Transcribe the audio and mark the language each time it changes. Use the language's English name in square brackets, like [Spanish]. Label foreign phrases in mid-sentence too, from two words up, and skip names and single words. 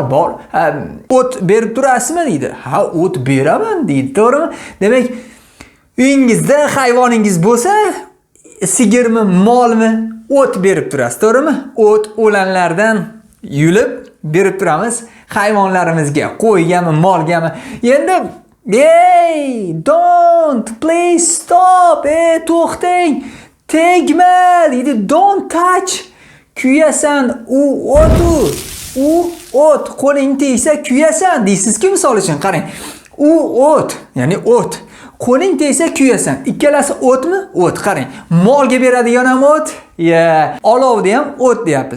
[Uzbek] O't berib turasizmi deydi. Ha, o't beraman deydi, to'g'rimi? Demak, uyingizda hayvoningiz bo'lsa, sigirmi, molmi, o't berib turasiz, to'g'rimi? O't o'lanlardan yulib berib turamiz hayvonlarimizga, qo'ygami, molgami. [English] Endi hey, don't, please stop. [Uzbek] To'xtang. Tegma deydi. [English] Don't touch. [Uzbek] Kuyasan, u o't, qo'ling tegsa kuyasan deysiz-ku, misol uchun qarang. U o't, ya'ni o't. Qo'ling tegsa kuyasan. Ikkalasi o'tmi? O't. Qarang. Molga beradigan ham o't, olovda ham o't deyapmiz.